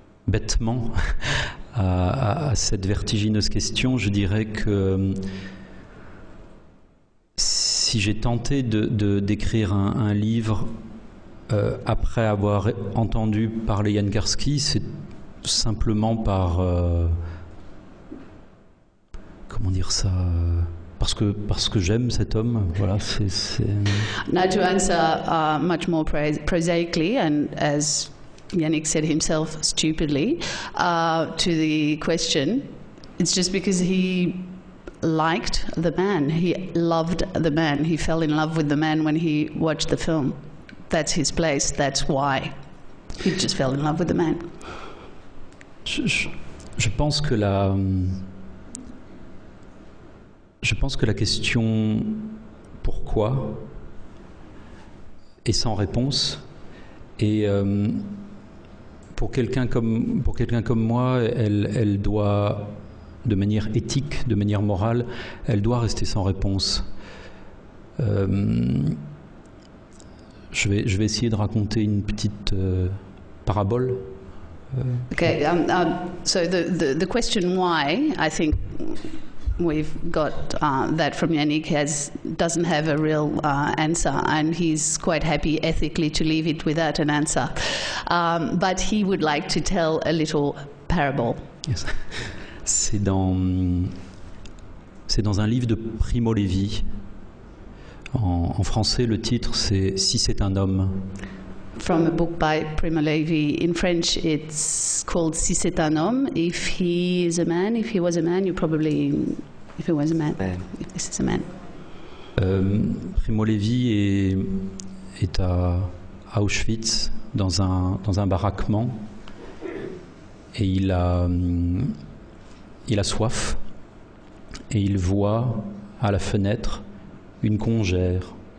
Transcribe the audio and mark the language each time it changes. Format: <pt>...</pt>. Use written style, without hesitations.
<fr>bêtement à cette vertigineuse question, je dirais que si j'ai tenté d'écrire un livre après avoir entendu parler Jan Karski, c'est simplement par comment dire ça, parce que j'aime cet homme. Voilà, c'est...</fr> <en>Now to answer much more prosaically, and as Yannick said himself stupidly, to the question, it's just because he liked the man. He loved the man. He fell in love with the man when he watched the film. That's his place. That's why he just fell in love with the man.</en> <fr>Je pense que la question pourquoi est sans réponse, et pour quelqu'un comme moi, elle doit, de manière éthique, de manière morale, elle doit rester sans réponse. Je vais essayer de raconter une petite parabole.</fr> <en>Okay, so the question why, I think we've got that from Yannick, doesn't have a real answer, and he's quite happy ethically to leave it without an answer. But he would like to tell a little parable. Yes.</en> <fr>C'est dans un livre de Primo Levi. En français, le titre, c'est « Si c'est un homme ».</fr> <en>From a book by Primo Levi. In French, it's called Si c'est un homme. If he is a man, if he was a man, you probably... If he was a man, if this is a man.</en> <fr>Primo Levi est à Auschwitz, dans un baraquement, et il a soif, et il voit à la fenêtre une congère.</fr>